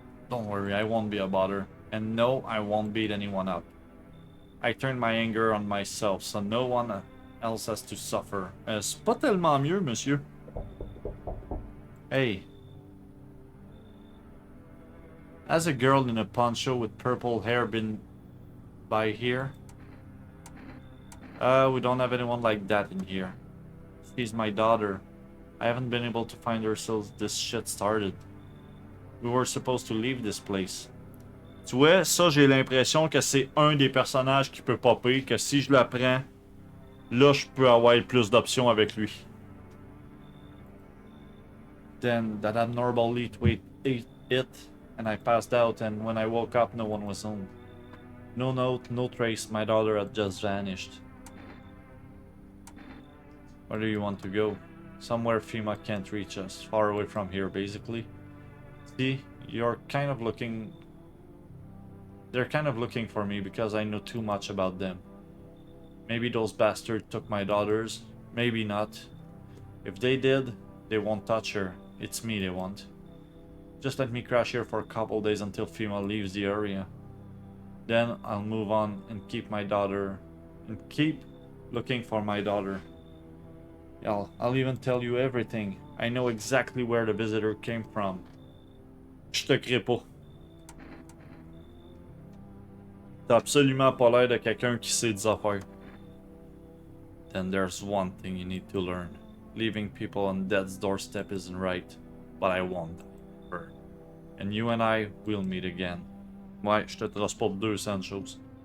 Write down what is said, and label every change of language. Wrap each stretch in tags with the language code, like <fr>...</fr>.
<en>Don't worry, I won't be a bother. And no, I won't beat anyone up. I turned my anger on myself, so no one else has to suffer.</en> <fr>C'est pas tellement mieux, monsieur. Hey.</fr> <en>Has a girl in a poncho with purple hair been by here? We don't have anyone like that in here. She's my daughter. I haven't been able to find her since this shit started. We were supposed to leave this place.</en> <fr>Tu vois, ça j'ai l'impression que c'est un des personnages qui peut popper, que si je le prends, là je peux avoir plus d'options avec lui.</fr> <en>Then that abnormal heat wave ate it, and I passed out, and when I woke up no one was home. No note, no trace, my daughter had just vanished. Where do you want to go? Somewhere FEMA can't reach us, far away from here basically. See, you're kind of looking... They're kind of looking for me because I know too much about them. Maybe those bastards took my daughters, maybe not. If they did, they won't touch her. It's me they want. Just let me crash here for a couple days until FEMA leaves the area. Then I'll move on and keep my daughter... and keep looking for my daughter. I'll even tell you everything. I know exactly where the visitor came from.</en> <fr>Je te crée pas. T'as absolument pas l'air de quelqu'un qui sait des affaires.</fr> <en>Then there's one thing you need to learn. Leaving people on death's doorstep isn't right. But I won't die. And you and I will meet again.</en> <fr>Ouais, je te transporte 200 choses.</fr>